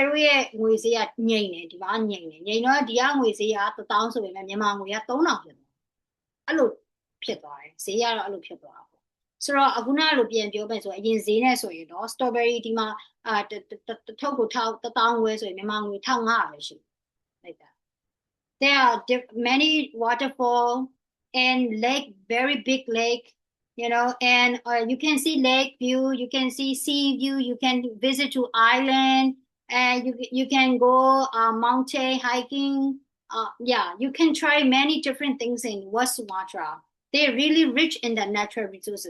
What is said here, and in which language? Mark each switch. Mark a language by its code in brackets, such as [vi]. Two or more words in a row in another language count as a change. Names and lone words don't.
[my] တို့ရဲ့ငွေဈေးကငြိမ်တယ်ဒီမှာငြိမ်တယ်ငြိမ်တော့ဒီကငွေဈေးက1000ဆိုရင်လည်းမြန်မာငွေက3000ဖြစ်သွားအဲ့လိုဖြစ်သွားတယ်ဈေး ကတော့အဲ့လိုဖြစ်သွားတာပေါ့ဆိုတော့အခုနကလိုပြန်ပြောမယ်ဆိုအရင်ဈေးနဲ့ဆိုရင်တော့ strawberry ဒီ မှာထုတ်ကို1000ဝယ်ဆိုရင်မြန်မာငွေ1500ပဲရှိတယ် [en] like that there are many waterfall and lake very big lake and you can see lake view you can see sea view you can visit to island and you can go mountain hiking yeah you can try many different things in West Sumatra they're really rich in the natural resources.